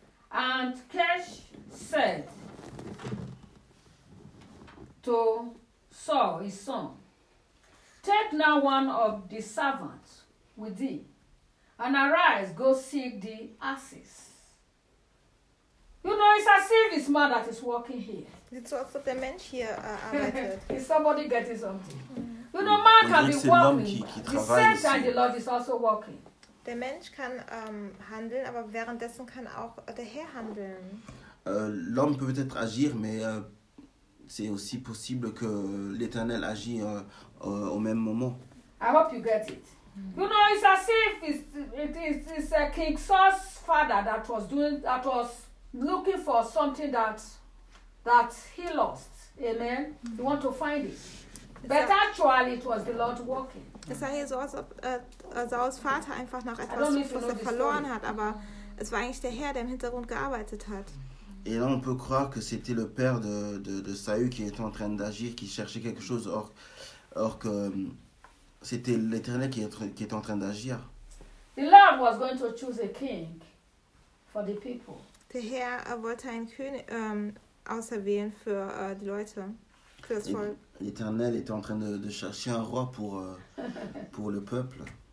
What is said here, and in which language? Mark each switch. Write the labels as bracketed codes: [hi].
[en] And Kish said to Saul, his son, take now one of the servants with thee, and arise, go seek the axes. You know, it's as if it's man that is working here. It's also the man here. Is somebody getting something? Mm-hmm. You know, man can be working. The same time the Lord is also working. [de] Der Mensch kann handeln, aber währenddessen kann auch der Herr handeln. [fr] L'homme peut peut-être agir, mais c'est aussi possible que l'Éternel agit au même moment. [en] I hope you get it. You know, it's as if it's a King Saul's father that was looking for something that he lost. Amen. You want to find it, but actually it was the Lord working. [de] Es sah hier so aus, ob Sauls Vater einfach nach etwas sucht, was er verloren hat, aber es war eigentlich der Herr, der im Hintergrund gearbeitet hat. [fr] Et là, on peut croire que c'était le père de Saül qui était en train d'agir, qui cherchait quelque chose, or que c'était l'Éternel qui était en train d'agir. [en] The Lord was going to choose a king for the people. [de] Der Herr wollte einen König auserwählen für die Leute. [fr] L'Éternel était en train de chercher un roi pour le peuple.